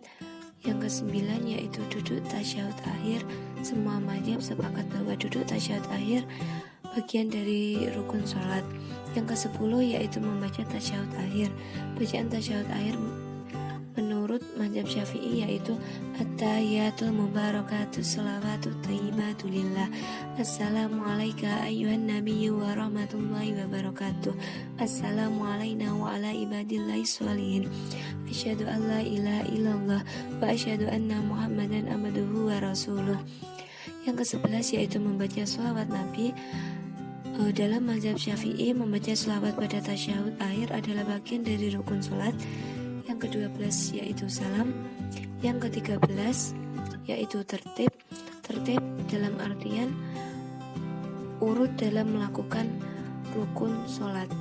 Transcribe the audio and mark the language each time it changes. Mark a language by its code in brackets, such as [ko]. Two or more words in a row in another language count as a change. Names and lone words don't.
[id] Yang kesembilan yaitu duduk tasyahud akhir. Semua mazhab sepakat bahwa duduk tasyahud akhir bagian dari rukun sholat. Yang ke-10 yaitu membaca tasyahud akhir. Bacaan tasyahud akhir menurut mazhab Syafi'i yaitu [ar] التحيات المباركات الصلوات الطيبات لله. السلام عليك أيها النبي ورحمة الله وبركاته. السلام علينا وعلى عباد الله الصالحين. أشهد أن لا إله إلا الله وأشهد أن محمدا عبده ورسوله. [id] Yang ke-11 yaitu membaca shalawat Nabi. Dalam mazhab Syafi'i, membaca shalawat pada tasyahud akhir adalah bagian dari rukun sholat. Yang ke-12 yaitu salam. Yang ke-13 yaitu tertib. Tertib dalam artian urut dalam melakukan rukun sholat.